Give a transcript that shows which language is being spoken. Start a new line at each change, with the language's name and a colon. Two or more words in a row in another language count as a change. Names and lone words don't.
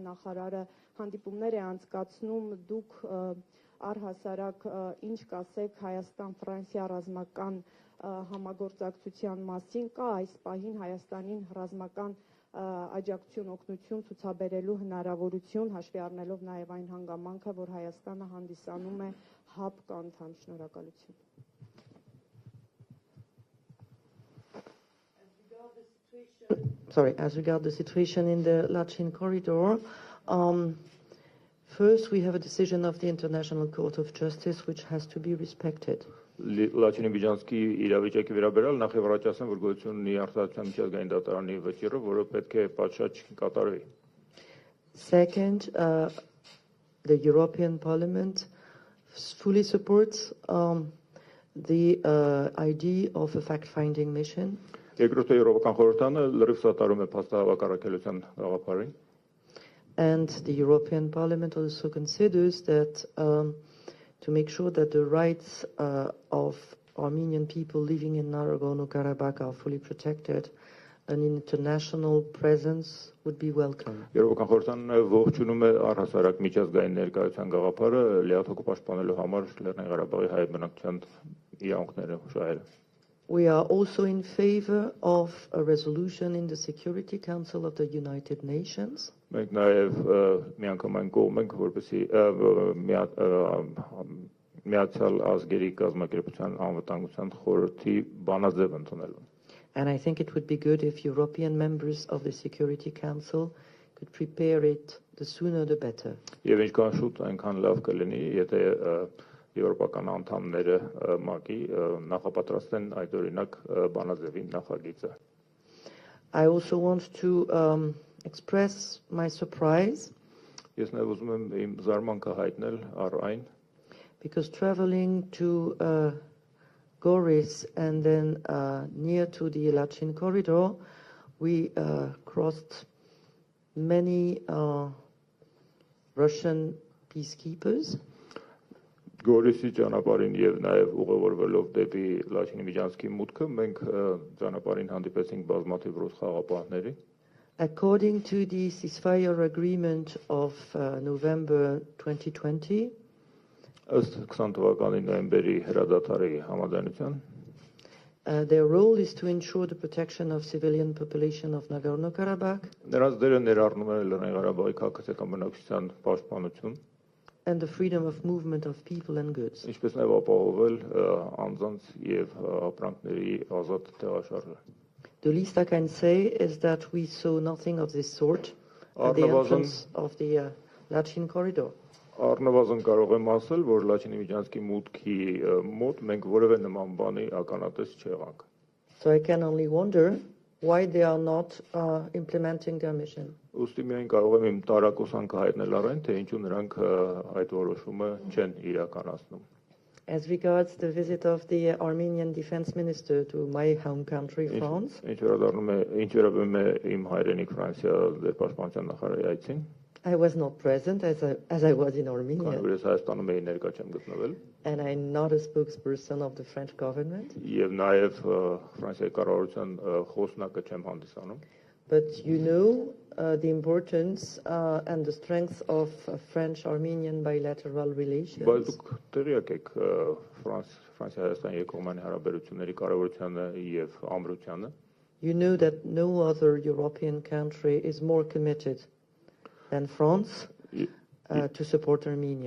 Armenian: նախարարը հանդիպումներ է անցկացնում դուք առհասարակ ինչ կասեք Հայաստան-Ֆրանսիա ռազմական համագործակցության մասին կա այս պահին Հայաստանին ռազմական աջակցություն օգնություն ցուցաբերելու հնարավորություն հաշվի առնելով նաև այն հանգամանքը որ Հայաստանը հանդիսանում է հապ անդամ շնորհակալություն
English: As regards the situation in the Lachin corridor, first we have a decision of the International Court of Justice which has to be respected.
Armenian: Լաչինի միջանցքի իրավիճակի վերաբերյալ նախ եւ առաջ ասեմ, որ գոյություն ունի արտադրության միջազգային դատարանի վճիռը, որը պետք է պատշաճ կատարվի։
English: Second, the European Parliament fully supports the idea of a fact-finding mission.
Armenian: Երկրորդը Եվրոպական խորհրդանը լրիվ սատարում է փաստահավաք առաքելության գաղափարին։
English: And the European Parliament also considers that to make sure that the rights of Armenian people living in Nagorno-Karabakh are fully protected, an international presence would be welcome.
Armenian: Եվրոպական խորհրդանը ողջունում է առհասարակ միջազգային ներկայության գաղափարը լիաթոք պաշտպանելու համար Լեռնային Ղարաբաղի հայ բնակչության իրավունքները շահել։
English: We are also in favor of a resolution in the Security Council of the United Nations.
Armenian: Մենք նաև միանգամայն կողմ ենք, որպեսզի Միացյալ Ազգերի կազմակերպության անվտանգության խորհրդի բանաձև ընդունելու։
English: And I think it would be good if European members of the Security Council could prepare it the sooner the better.
Armenian: Եվ ինչքան շուտ այնքան լավ կլինի, եթե եվրոպական անդամները ՄԱԿ-ի նախապատրաստեն այդ օրինակ բանաձևի նախագիծը։
English: I also want to express my surprise.
Armenian: Ես նաև ուզում եմ իմ զարմանքը հայտնել առ այն,
English: because traveling to Goris and then near to the Lachin corridor, we crossed many Russian peacekeepers.
Armenian: Գորիսի ճանապարհին եւ նաեւ ուղևորվելով դեպի Լաչինի միջանցքի մուտքը մենք ճանապարհին հանդիպեցինք բազմաթիվ ռուս խաղապահների։
English: According to the ceasefire agreement of November 2020,
Armenian: ըստ 20 թվականի նոյեմբերի հրադադարի համաձայնության,
English: their role is to ensure the protection of civilian population of Nagorno-Karabakh.
Armenian: Նրանց դերը ներառնում է Լեռնային Ղարաբաղի քաղաքացիական բնակչության պաշտպանություն
English: and the freedom of movement of people and goods.
Armenian: Ինչպես նաև ապահովել անձանց եւ ապրանքների ազատ տեղաշարժը։
English: The least I can say is that we saw nothing of this sort at the entrance of the Lachin corridor.
Armenian: Առնվազն կարող եմ ասել, որ Լաչինի միջանցքի մուտքի մոտ մենք որևէ նման բանի ականատես չեղանք։
English: So I can only wonder why they are not implementing their mission.
Armenian: Ուստի միայն կարող եմ իմ տարակուսանքը հայտնել առայն, թե ինչու նրանք այդ որոշումը չեն իրականացնում։
English: As regards the visit of the Armenian defense minister to my home country, France,
Armenian: Ինչ վերաբերում է իմ հայրենիք Ֆրանսիա դեր պաշտպանության նախարարի այցին,
English: I was not present as I was in
Armenian: Քանի
English: Armenia,
Armenian: որ ես Հայաստանում էի ներկա չեմ գտնվել,
English: and I'm not a spokesperson of the French government.
Armenian: եւ նաեւ Ֆրանսիայի կառավարության խոսնակը չեմ հանդիսանում,
English: But you know the importance and the strength of French-Armenian bilateral
Armenian: բայց
English: relations.
Armenian: դուք տեղյակ եք Ֆրանսիա-Հայաստան երկկողմանի հարաբերությունների կարևորությանը եւ ամրությանը,
English: You know that no other European country is more committed than France to support Armenia.